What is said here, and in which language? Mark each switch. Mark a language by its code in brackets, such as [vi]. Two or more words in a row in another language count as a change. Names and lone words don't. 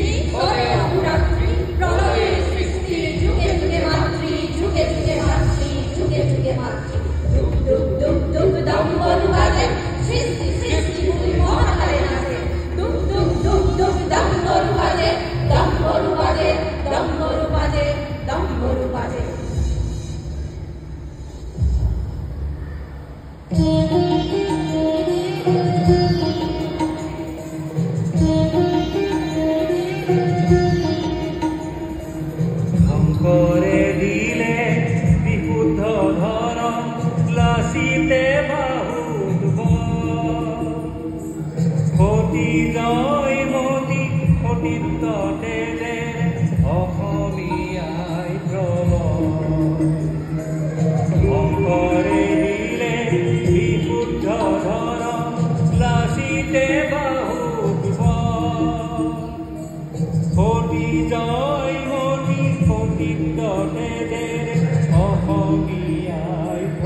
[bn] সরে অপুরাত্রি প্রলয়ের সৃষ্টি যুগে যুগে মাতৃ যুগে যুগে মাতৃ যুগে যুগে মাতৃ টুক টুক টুক টুক দম্বরু বাজে সৃষ্টি সৃষ্টি দুই মহাকারে নাচে টুক টুক টুক টুক দম্বরু বাজে দম্বরু বাজে দম্বরু বাজে দম্বরু বাজে [as] শঙ্করে দিলে বিশুদ্ধ ধরম লাচিতে বাহুধব সতী জয় মতি সতীত্বতে অসমীয়াই শঙ্কৰে দিলে বিশুদ্ধ ধৰম লাচিতে বাহুধব সতী জয় মতি সতীত্বতে অসমীয়াই